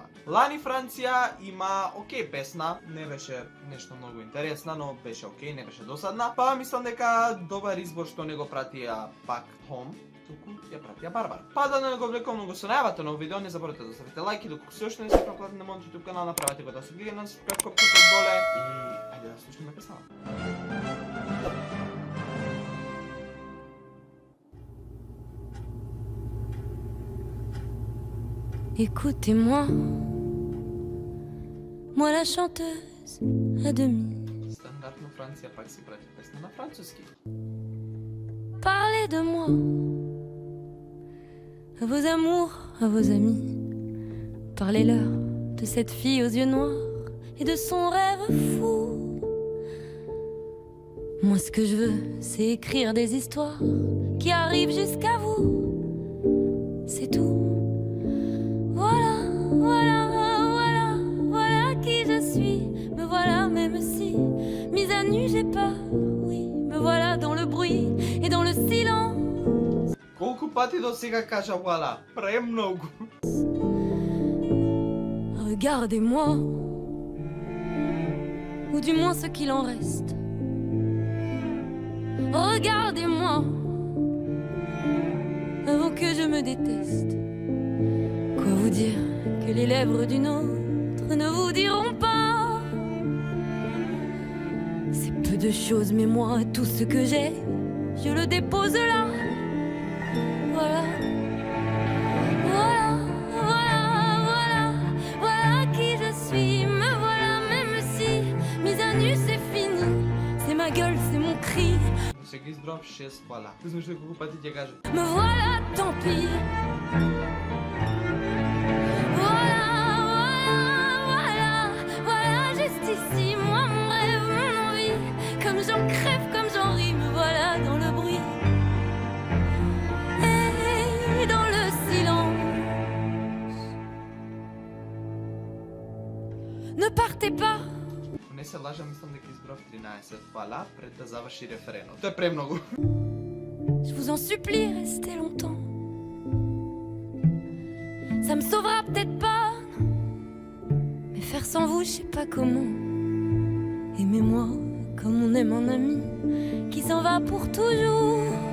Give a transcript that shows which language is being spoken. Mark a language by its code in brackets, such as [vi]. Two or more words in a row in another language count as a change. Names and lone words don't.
[mk] Лани Франција има окей песна, не беше нешто многу интересна, но беше окей, не беше досадна. Па мислам дека добар избор што не го пратија пак Home, туку ја пратија Барбара. Па да не го влекувам многу со најавата на видео, не заборавате да оставите лайк и доколку се уште не сте пратени на мојот YouTube канал, направете го да се кликнете на subscribe копката доле и ајде да слушнеме песната. [fr] Écoutez-moi, moi la chanteuse à demi. [mk] Стандартно Франција пак си прати песна на француски. [fr] Parlez de moi, à vos amours, à vos amis. Parlez-leur de cette fille aux yeux noirs et de son rêve fou. Moi ce que je veux, c'est écrire des histoires qui arrivent jusqu'à vous. C'est tout. Voilà qui je suis. Me voilà même si, mise à nu, j'ai peur. Oui, me voilà dans le bruit et dans le silence. [mk] Колку пати до сега кажа Вуала? Премногу. [fr] Regardez-moi, ou du moins ce qu'il en reste. Regardez-moi, avant que je me déteste. Quoi vous dire que les lèvres d'une autre ne vous diront pas? C'est peu de choses, mais moi, tout ce que j'ai, je le dépose là. Voilà. Voilà qui je suis. Me voilà même si, mise à nu, c'est fini. C'est ma gueule, c'est mon cri. [mk] Сега избрав 6 Вуала. Не знам што колку пати ќе кажа. [fr] Me voilà, tant pis. Voilà, juste ici, moi, mon rêve, mon envie. Comme j'en crève, comme j'en ris, me voilà dans le bruit. Et dans le silence. Ne partez pas. [mk] Не се лажам, мислам дека избрав 13 Вуала пред да заврши референот. Тоа е премногу. [fr] Je vous en supplie, restez longtemps. Ça me sauvera peut-être pas, mais faire sans vous, je sais pas comment. Aimez-moi comme on aime un ami qui s'en va pour toujours.